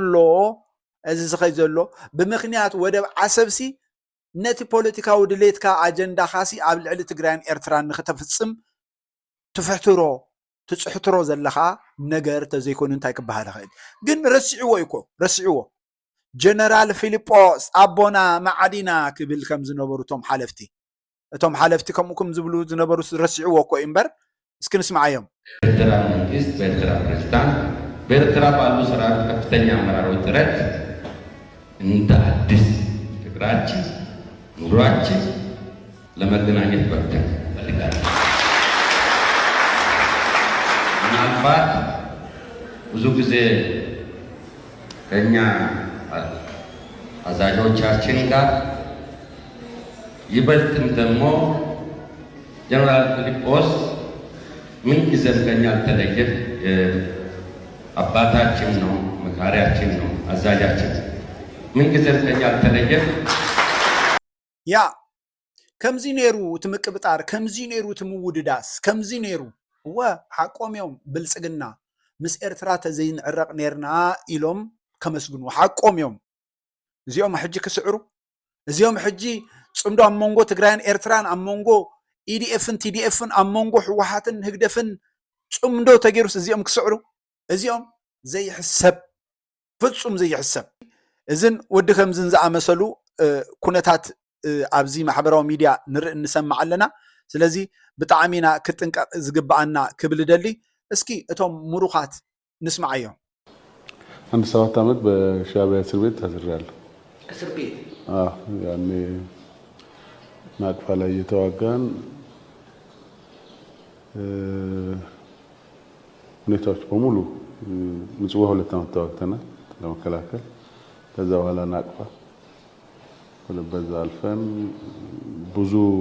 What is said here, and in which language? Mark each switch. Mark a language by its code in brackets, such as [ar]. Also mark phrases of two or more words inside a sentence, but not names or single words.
[ti] ዘሎ ብምክንያት ወደብ ዓሰብሲ ነቲ ፖለቲካዊ ድሌትካ ኣጀንዳ ካሲ ኣብ ልዕሊ ትግራይን ኤርትራን ንኽተፍጽም ትጽሕትሮ ዘለኻ ነገር ተዘይኮኑ እንታይ ክበሃል ይኽእል ግን ረሲዕዎ ጀነራል ፊሊጶስ አቦና ማዓዲና ክብል ከም ዝነበሩ እቶም ሓለፍቲ ከምኡኩም ዝብሉ ዝነበሩ ረሲዕዎ እኮ እምበር እስኪ ንስማዓዮም [am] ኤርትራ መንግስት በኤርትራ ፕሬዝዳንት በኤርትራ ባሉ ሰራዊት ከፍተኛ አመራሮች ጥረት እንደ አዲስ ፍቅራችን ኑሯችን ለመገናኘት በቅተን ፈልጋለን ምናልባት ብዙ ጊዜ ከኛ አዛዦቻችን ጋር ይበልጥም ደግሞ ጀነራል ፊሊጶስ ምን ጊዜም ከኛ አልተለየም አባታችን ነው መካሪያችን ነው አዛዣችን ምን ጊዜም ከኛ አልተለየም [ti] ያ ከምዚ ነሩ ትምቅብጣር ከምዚ ነሩ ትምውድዳስ ከምዚ ነሩ ሓቆምዮም ብልጽግና ምስ ኤርትራ ተዘይንዕረቕ ነርና ኢሎም ከመስግኑ ሓቆምዮም እዚኦም ሕጂ ክስዕሩ እዚኦም ሕጂ ጽምዶ ኣብ ሞንጎ ትግራይን ኤርትራን ኣብ ሞንጎ ኢዲኤፍን ቲዲኤፍን ኣብ ሞንጎ ሕወሓትን ህግደፍን ጽምዶ ተገይሩስ እዚኦም ክስዕሩ እዚኦም ዘይሕሰብ ፍጹም ዘይሕሰብ እዝን ወዲ ከምዝን ዝኣመሰሉ ኩነታት ኣብዚ ማሕበራዊ ሚድያ ንርኢ እንሰማዕ ኣለና ስለዚ ብጣዕሚና ክጥንቀቕ ዝግባአና ክብል ደሊ እስኪ እቶም ሙሩኻት ንስማዓዮም [am] አንድ 7 ዓመት በሻዕቢያ እስር ቤት ታስሬያለሁ እስር ቤት ያኔ ናቅፋ ላይ የተዋጋን ሁኔታዎች በሙሉ ምጽዋ 2 ዓመት ተዋግተናል ለመከላከል ከዛ በኋላ ናቅፋ በዛ አልፈን ብዙ